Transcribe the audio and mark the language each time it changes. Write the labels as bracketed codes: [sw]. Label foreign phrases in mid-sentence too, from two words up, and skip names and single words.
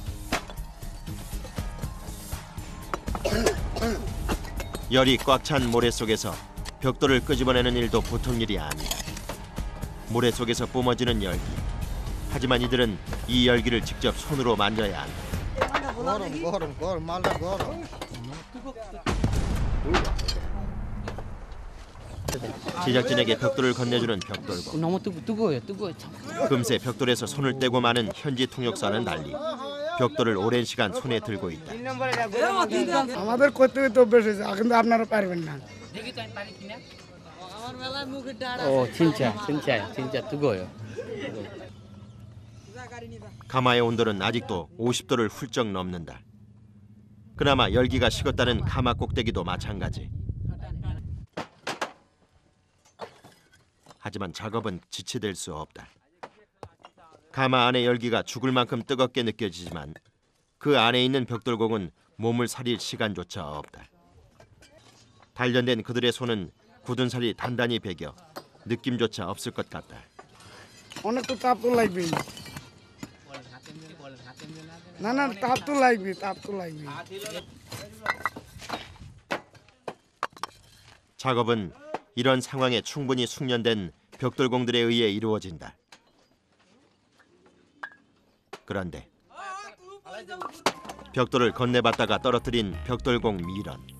[ko] 열이 꽉 찬 모래 속에서 벽돌을 끄집어내는 일도 보통 일이 아니다. 모래 속에서 뿜어지는 열기. 하지만 이들은 이 열기를 직접 손으로 만져야 한다. [bn] গরম মালটা গরম [ko] 제작진에게 벽돌을 건네주는 벽돌공. 너무 뜨거워요. 금세 벽돌에서 손을 떼고 마는 현지 통역사는 달리 벽돌을 오랜 시간 손에 들고 있다. [bn] আমাদের করতে তো অভ্যেস হয়েছে কিন্তু আপনারা পারবেন না [ko] 진짜 뜨거워요. 가마의 온도는 아직도 50도를 훌쩍 넘는다. 그나마 열기가 식었다는 가마 꼭대기도 마찬가지. 하지만 작업은 지체될 수 없다. 가마 안의 열기가 죽을 만큼 뜨겁게 느껴지지만 그 안에 있는 벽돌공은 몸을 사릴 시간조차 없다. 단련된 그들의 손은 굳은 살이 단단히 배겨 느낌조차 없을 것 같다. [bn] অনেক তো তাপ তো লাগবেই না তাপ তো লাগবে [ko] 작업은 이런 상황에 충분히 숙련된 벽돌공들에 의해 이루어진다. 그런데 벽돌을 건네봤다가 떨어뜨린 벽돌공 미런.